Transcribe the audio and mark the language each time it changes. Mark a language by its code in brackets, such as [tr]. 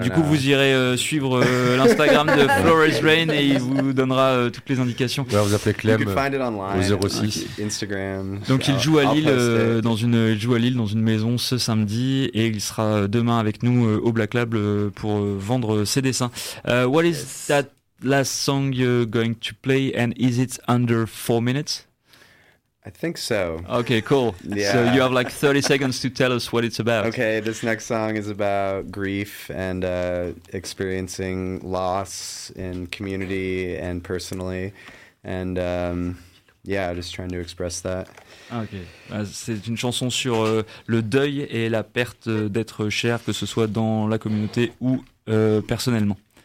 [fr] Du coup, vous irez suivre l'Instagram de Flores Rain et il vous donnera toutes les indications. Ouais, vous appelez Clem au 06. Instagram. Donc, il joue à Lille dans une maison ce samedi et il sera demain avec nous au Black Lab pour vendre ses dessins. [en] What is that last song you're going to play and is it under 4 minutes? I think so. Okay, cool. Yeah. So you have like 30 seconds to tell us what it's about. Okay, this next song is about grief and experiencing loss in community and personally. And yeah, just trying to express that. Okay. [fr] C'est une chanson sur le deuil et la perte d'être cher, que ce soit dans la communauté ou personnellement.